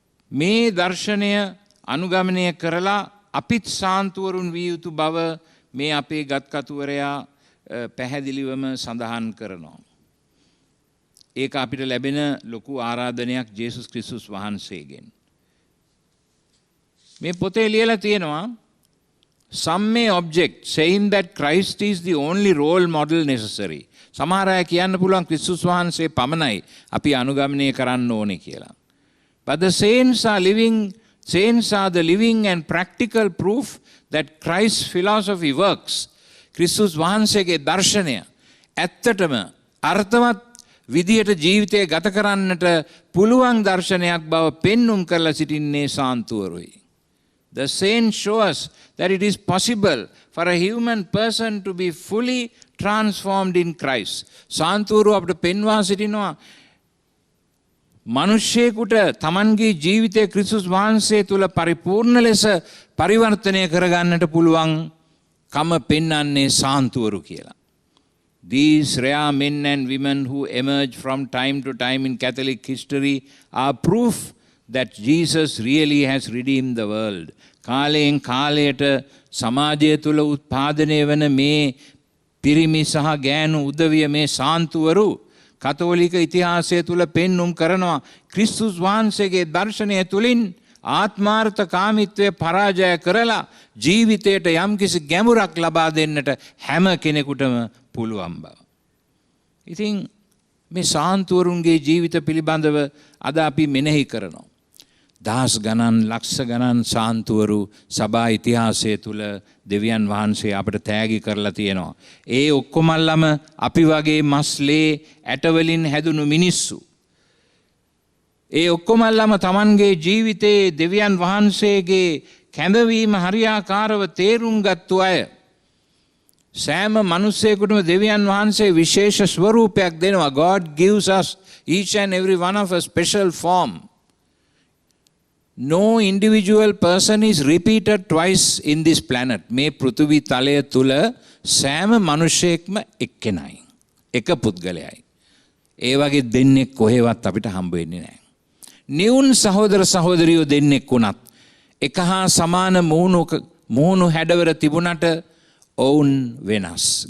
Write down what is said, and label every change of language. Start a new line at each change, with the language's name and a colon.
Sinhala: මේ දර්ශනය අනුගමනය කරලා අපිත් සාන්තුවරුන් විය යුතු බව මේ අපේ ගත්කතුවරයා පැහැදිලිවම සඳහන් කරනවා. ඒක අපිට ලැබෙන ලොකු ආරාධනයක් ජේසුස් ක්‍රිස්තුස් වහන්සේගෙන්. මේ පොතේ ලියලා තියෙනවා
English: some may object saying that Christ is the only role model necessary.
Sinhala: සමහර අය කියන්න පුළුවන් ක්‍රිස්තුස් වහන්සේ පමණයි අපි අනුගමනය කරන්න ඕනේ කියලා.
English: But the saints are the living and practical proof that Christ's philosophy works.
Sinhala: ක්‍රිස්තුස් වහන්සේගේ දර්ශනය ඇත්තටම අර්ථවත් විදියට ජීවිතය ගත කරන්නට පුළුවන් දර්ශනයක් බව පෙන්눔 කරලා සිටින්නේ සාන්තුවරුයි.
English: The saints show us that it is possible for a human person to be fully transformed in Christ.
Sinhala: සාන්තුවරු අපට පෙන්වා සිටිනවා මනුෂ්‍යයෙකුට තමන්ගේ ජීවිතය ක්‍රිස්තුස් වහන්සේ තුළ පරිපූර්ණ ලෙස පරිවර්තනය කරගන්නට පුළුවන් කම පෙන්වන්නේ සාන්තුවරු කියලා.
English: These rare men and women who emerge from time to time in Catholic history are proof that Jesus really has redeemed the world.
Sinhala: කාලයෙන් කාලයට සමාජය තුළ උත්පාදනය වන මේ පිරිමි සහ ගෑනු උදවිය මේ සාන්තුවරු කතෝලික ඉතිහාසය තුළ පෙන්눔 කරනවා ක්‍රිස්තුස් වහන්සේගේ දර්ශනය තුළින් ආත්මාර්ථකාමීත්වය පරාජය කරලා ජීවිතයට යම්කිසි ගැඹුරක් ලබා දෙන්නට හැම කෙනෙකුටම පුළුවන් බව. ඉතින් මේ සාන්තුවරුන්ගේ ජීවිත පිළිබඳව අද අපි මෙනෙහි කරනවා. දහස් ගණන් ලක්ෂ ගණන් සාන්තුවරු සභා ඉතිහාසය තුළ දෙවියන් වහන්සේ අපට තෑගි කරලා තියෙනවා. ඒ ඔක්කොමල්ලම අපි වගේ මස්ලේ ඇටවලින් හැදුණු මිනිස්සු. ඒ ඔක්කොමල්ලම තමන්ගේ ජීවිතයේ දෙවියන් වහන්සේගේ කැඳවීම හරියාකාරව තේරුම් ගත්තු අය. සෑම මනුස්සයෙකුටම දෙවියන් වහන්සේ විශේෂ ස්වරූපයක් දෙනවා.
English: God gives us each and every one of a special form. No individual person is repeated twice in this planet.
Sinhala: මේ පෘථිවි තලය තුල සෑම මිනිසෙක්ම එක්කෙනයි. එක පුද්ගලයයි. ඒ වගේ දෙන්නෙක් කොහෙවත් අපිට හම්බ වෙන්නේ නැහැ. නියුන් සහෝදර සහෝදරියෝ දෙන්නෙක් වුණත් එක හා සමාන මූණු හැඩවර තිබුණට ඔවුන් වෙනස්.